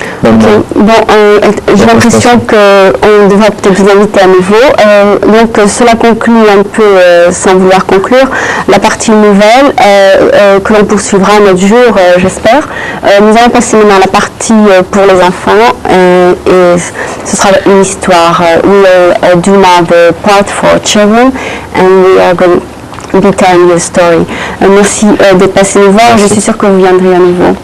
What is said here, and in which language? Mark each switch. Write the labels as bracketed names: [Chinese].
[French] J'ai l'impression qu'on devrait peut-être vous inviter à nouveau. Donc cela conclut un peu, sans vouloir conclure, la partie nouvelle que l'on poursuivra un autre jour, j'espère. Nous allons passer maintenant à la partie pour les enfants et ce sera une histoire. [English] We will do now the part for children and we are going to be telling you a story. [French] Merci d'être passé nous voir. Je suis sûre que vous viendrez à nouveau.